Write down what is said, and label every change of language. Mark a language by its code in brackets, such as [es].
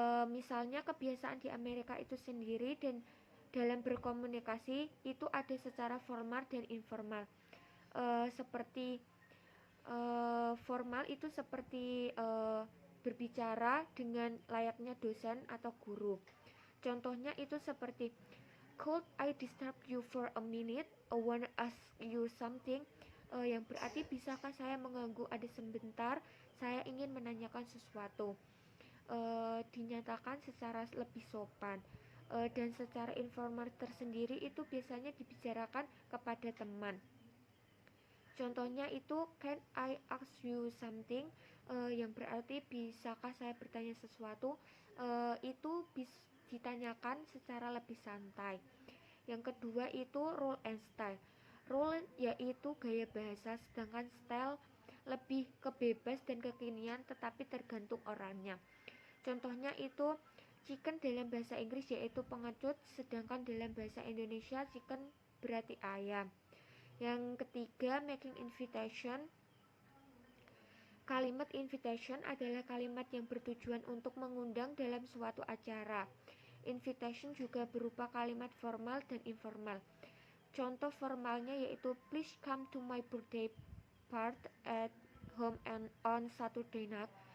[id] Misalnya kebiasaan di Amerika itu sendiri dan dalam berkomunikasi itu ada secara formal dan informal. Seperti formal itu seperti berbicara dengan layaknya dosen atau guru. Contohnya itu seperti, [en] could I disturb you for a minute? I wanna ask you something. [id] Yang berarti bisakah saya mengganggu ada sebentar? Saya ingin menanyakan sesuatu. Dinyatakan secara lebih sopan. Dan secara informal tersendiri itu biasanya dibicarakan kepada teman. Contohnya itu, [en] can I ask you something? [id] Yang berarti bisakah saya bertanya sesuatu? Itu ditanyakan secara lebih santai. Yang kedua itu rule and style. Rule yaitu gaya bahasa, sedangkan style lebih kebebas dan kekinian tetapi tergantung orangnya. Contohnya itu, chicken dalam bahasa Inggris yaitu pengecut, sedangkan dalam bahasa Indonesia chicken berarti ayam. Yang ketiga, making invitation. Kalimat invitation adalah kalimat yang bertujuan untuk mengundang dalam suatu acara. Invitation juga berupa kalimat formal dan informal. Contoh formalnya yaitu, [en] please come to my birthday party at home and on Saturday night.